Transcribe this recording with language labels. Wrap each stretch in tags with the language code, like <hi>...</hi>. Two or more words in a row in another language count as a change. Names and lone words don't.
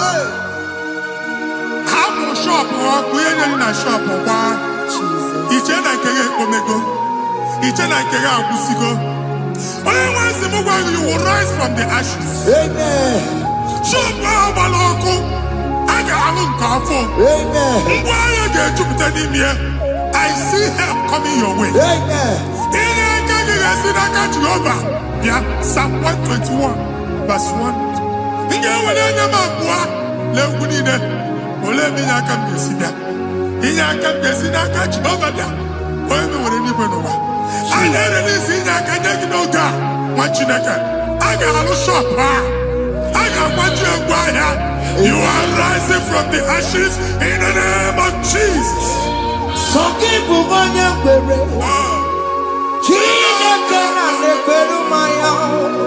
<ig>Hapụ shọpụ ọkụ ihe nyere na shọpụ gbaa. Iche na nke gị ekpomego. Iche na nke gị agwụsigo. Onye nwe nsị m gwa</ig> <en>you will rise from the ashes.</en> <ig>Amen. Shọpụ ahụ gbara ọkụ. A ga-alụ nke afọ. Amen. Ngwa ahịa ga-ejupụta n'ime ya.</ig> <en>I see help coming your way. Amen.</en> <ig>Ihe aka gị ga-esi n'aka Jehova bịa</ig> <en>Psalm 121 verse 1.</en> <ig>Ị ga-ewere anya m abụọ n'egwu niile olee ebe inye aka m ga-esi bịa inye aka m ga-esi n'aka Jehova bịa onye mewere n'igwe n'ụwa a na-ere n'isi inye aka nye gị n'oge a nwa Chineke a ga-alụ shọpụ a ga-agbaji egwu ahịa.</ig> <en>You are rising from the ashes in the name of Jesus.</en> <ig>Sọ gị bụ onye kwere Chineke na na-ekwere mmanya</ig>